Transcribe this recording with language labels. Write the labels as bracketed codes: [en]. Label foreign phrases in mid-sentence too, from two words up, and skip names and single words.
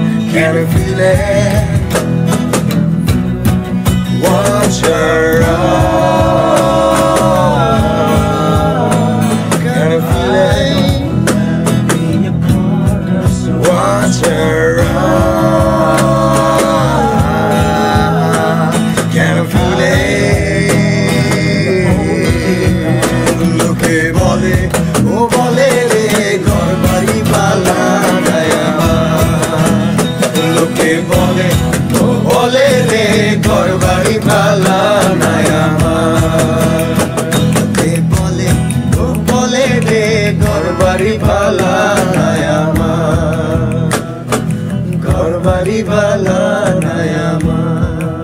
[en] Can I feel it? Watch her out. Can I feel it? Watch her out. Can I feel it? [bn] লোকে বলে, ও বলে রে, ঘর বাড়ি ভালা নায় আমার. লোকে বলে, ও বলে রে, ঘর বাড়ি ভালা নায় আমার. লোকে বলে, ও বলে রে, ঘর বাড়ি ভালা নায় আমার. ঘর বাড়ি ভালা নায় আমার.